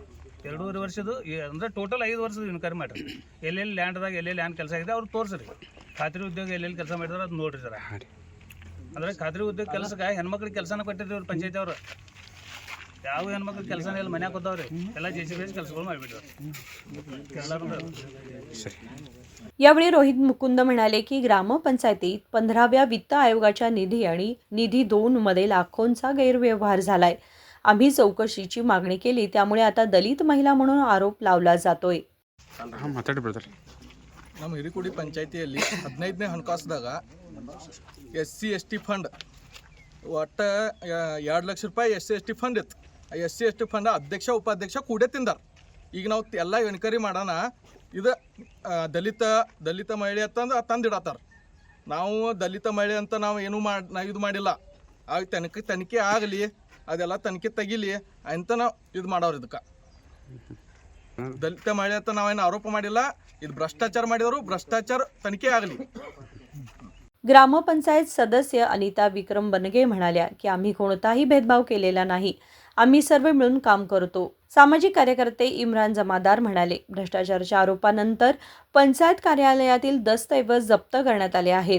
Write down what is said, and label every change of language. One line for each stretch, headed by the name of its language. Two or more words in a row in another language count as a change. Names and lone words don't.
Kannada: 2.5 ವರ್ಷದ್ದು ಅಂದರೆ ಟೋಟಲ್ 5 ವರ್ಷದ ಎನ್ಕ್ವೈರಿ ಮಾಡಿರಿ. ಎಲ್ಲೆಲ್ಲಿ ಲ್ಯಾಂಡ್ದಾಗ ಎಲ್ಲೆಲ್ಲಿ ಲ್ಯಾಂಡ್ ಕೆಲಸ ಆಗಿದೆ ಅವ್ರು ತೋರಿಸ್ರಿ. ಖಾತ್ರಿ ಉದ್ಯೋಗ ಎಲ್ಲೆಲ್ಲಿ ಕೆಲಸ ಮಾಡಿದಾರೆ ಅದು ನೋಡ್ರಿ ಸರ. ಅಂದರೆ ಖಾತ್ರಿ ಉದ್ಯೋಗ ಕೆಲಸಕ್ಕೆ ಹೆಣ್ಮಕ್ಳಿಗೆ ಕೆಲಸನ ಕೊಟ್ಟಿರ್ತೀವಿ ಅವ್ರು ಪಂಚಾಯತಿ ಅವರು. ಯಾವ ಹೆಣ್ಮಕ್ಳು ಕೆಲಸನ ಎಲ್ಲ ಮನ್ಯಾಗ ಕೂತಾವ್ರಿ, ಎಲ್ಲ JCB ಕೆಲಸಗಳು ಮಾಡಿಬಿಟ್ರು ಎಲ್ಲರೂ.
Marathi: यावेळी रोहित मुकुंद म्हणाले की ग्रामपंचायतीत 15व्या वित्त आयोगाच्या निधी आणि निधी 2 मध्ये लाखोंचा गैरव्यवहार झालाय. आम्ही चौकशीची मागणी केली, त्यामुळे आता दलित महिला म्हणून आरोप लावला जातोय.
Kannada: ನಮ್ಮ ಹಿರಿಕುಡಿ ಪಂಚಾಯತಿಯಲ್ಲಿ 15ನೇ ಹಣಕಾಸುದಾಗ
English: SC/ST fund
Kannada: ಒಟ್ಟು 2 ಲಕ್ಷ ರೂಪಾಯಿ
English: SC/ST fund
Kannada: ಇತ್ತು. ಆ
English: SC/ST fund
Kannada: ಅಧ್ಯಕ್ಷ ಉಪಾಧ್ಯಕ್ಷ ಕೂಡೇ ತಿಂದಾರ. ಈಗ ನಾವು ಎಲ್ಲ ಎನ್ಕ್ವೈರಿ ಮಾಡೋಣ, ಇದು ದಲಿತ ಮಹಿಳೆ ಅಂತಂದು ತಂದಿಡತ್ತಾರ. ನಾವು ದಲಿತ ಮಹಿಳೆ ಅಂತ ನಾವು ಏನೂ ಇದು ಮಾಡಿಲ್ಲ. ಆಗ ತನಿಖೆ ಆಗಲಿ, ಅದೆಲ್ಲ ತನಿಖೆ ತೆಗಿಲಿ ಅಂತ ನಾವು ಇದು ಮಾಡೋರು. ಇದಕ್ಕೆ ದಲಿತ ಮಹಿಳೆ ಅಂತ ನಾವೇನು ಆರೋಪ ಮಾಡಿಲ್ಲ. ಇದು ಭ್ರಷ್ಟಾಚಾರ ಮಾಡಿದವರು, ಭ್ರಷ್ಟಾಚಾರ ತನಿಖೆ ಆಗಲಿ.
Marathi: ग्रामपंचायत सदस्य अनिता विक्रम बनगे म्हणाल्या की आम्ही कोणताही भेदभाव केलेला नाही, आम्ही सर्व मिळून काम करतो. सामाजिक कार्यकर्ते इम्रान जमादार म्हणाले, भ्रष्टाचाराच्या आरोपानंतर पंचायत कार्यालयातील दस्तऐवज जप्त करण्यात आले आहेत.